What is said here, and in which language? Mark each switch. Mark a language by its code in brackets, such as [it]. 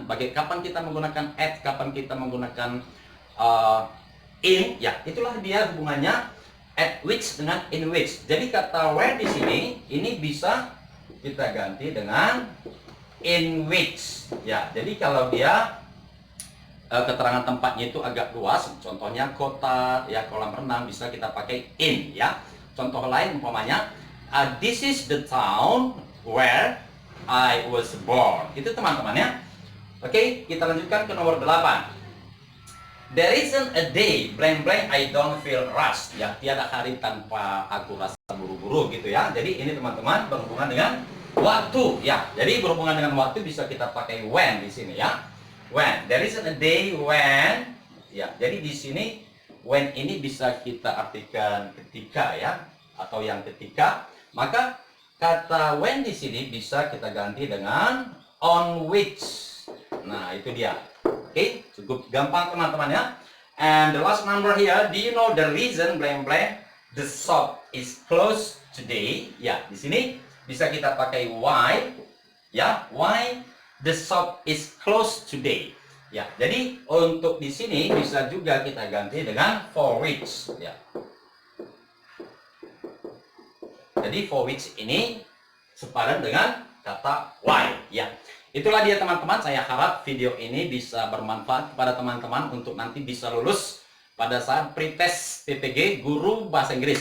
[id] Bagi kapan kita menggunakan at, kapan kita menggunakan in, ya itulah dia hubungannya at which dengan in which. Jadi kata where di sini ini bisa kita ganti dengan in which. Ya, jadi kalau dia keterangan tempatnya itu agak luas, contohnya kota, ya kolam renang, bisa kita pakai in ya. [en] Contoh lain umpamanya, this is the town where I was born. [id] Itu teman-teman ya. Oke, kita lanjutkan ke nomor 8. [en] There isn't a day blank blank I don't feel rushed. [id] Ya, tiada hari tanpa aku rasa buru-buru gitu ya. Jadi ini teman-teman berhubungan dengan waktu ya. Jadi berhubungan dengan waktu bisa kita pakai when di sini ya. When, [en] there isn't a day when, [id] ya, jadi di sini when ini bisa kita artikan ketika ya, atau yang ketika. Maka kata when di sini bisa kita ganti dengan on which. Nah, itu dia. Oke, cukup gampang teman-teman ya. [en] And the last number here, do you know the reason blank blank the shop is closed today? [id] Ya, di sini bisa kita pakai why, ya, [en] why the shop is closed today. [id] Ya, jadi untuk di sini bisa juga kita ganti dengan for which. Ya. Jadi for which ini sepadan dengan kata why. Ya, itulah dia teman-teman. Saya harap video ini bisa bermanfaat kepada teman-teman untuk nanti bisa lulus pada saat pretest PPG Guru Bahasa Inggris.